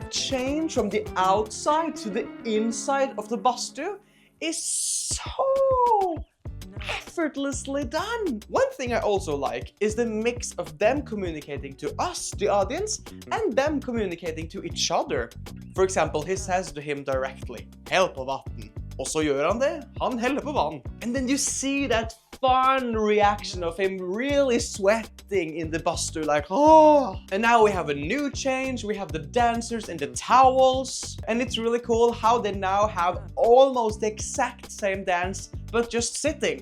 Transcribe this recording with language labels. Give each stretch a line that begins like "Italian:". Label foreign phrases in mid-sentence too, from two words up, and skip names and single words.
English: Change from the outside to the inside of the bastu is so effortlessly done. One thing I also like is the mix of them communicating to us, the audience, and them communicating to each other. For example, he says to him directly,
Swedish: "Hell på vatten."
Norwegian: Og så gjør han det, han heller på vann.
English: And then you see that fun reaction of him really sweating in the bastu, like, oh. And now we have a new change, we have the dancers in the towels. And it's really cool how they now have almost the exact same dance, but just sitting.